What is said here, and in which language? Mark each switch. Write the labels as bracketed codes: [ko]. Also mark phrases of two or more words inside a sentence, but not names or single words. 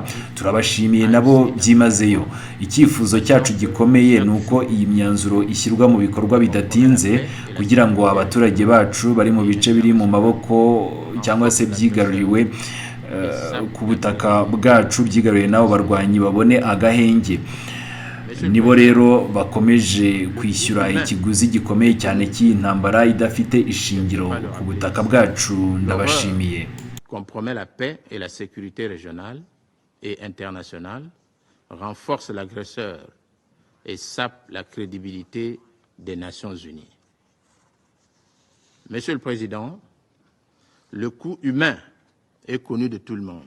[rw] Turabashimiye nabo byimazeyo. Icyifuzo cyacu gikomeye ni uko iyi myanzuro ishyirwa mu bikorwa bidatinze kugira ngo abaturage bacu bari mu bice biri mu maboko cyangwa se byigaruriwe ku butaka bwacu, byigaruriwe n'abo barwanyi babone agahenge. Nibo rero bakomeje kwishyura ikiguzi gikomeye cyane cy'iyi ntambara idafite ishingiro ku butaka bwacu. Ndabashimiye. [fr] Compromet la paix et la sécurité régionale et internationale, renforce l'agresseur et sape la crédibilité des Nations Unies. Monsieur le Président, le coût humain est connu de tout le monde.